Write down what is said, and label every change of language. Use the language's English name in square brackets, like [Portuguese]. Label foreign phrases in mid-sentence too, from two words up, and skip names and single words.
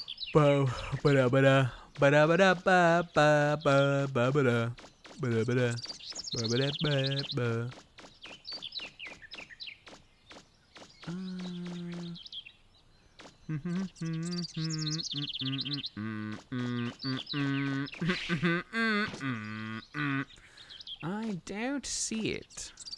[English] Bo ba ba da ba da ba da ba ba ba ba ba da ba da ba da ba ba da ba ba. I don't see it.